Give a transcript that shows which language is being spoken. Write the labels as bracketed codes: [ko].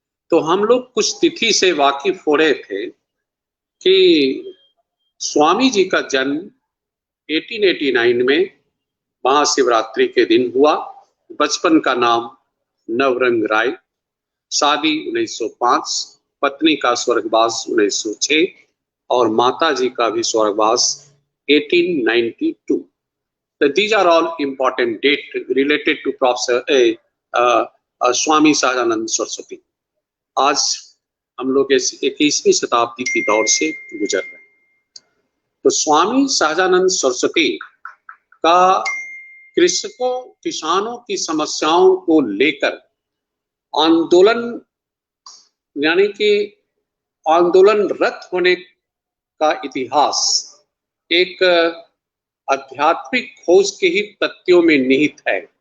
[hi] तो हम लोग कुछ तिथि से वाकिफ हो रहे थे कि स्वामी जी का जन्म 1889 में महाशिवरात्रि के दिन हुआ। बचपन का नाम नवरंग राय, शादी 1905, पत्नी का स्वर्गवास 1906 और माता जी का भी स्वर्गवास 1892। [en] So these are all important dates related to Professor Swami Sahajanand Saraswati. [hi] आज हम लोग इस 21वीं शताब्दी की दौर से गुजर रहे हैं। तो स्वामी सहजानंद सरस्वती का कृषकों किसानों की समस्याओं को लेकर आंदोलन, यानी कि आंदोलनरत होने का इतिहास एक आध्यात्मिक खोज के ही तथ्यों में निहित है।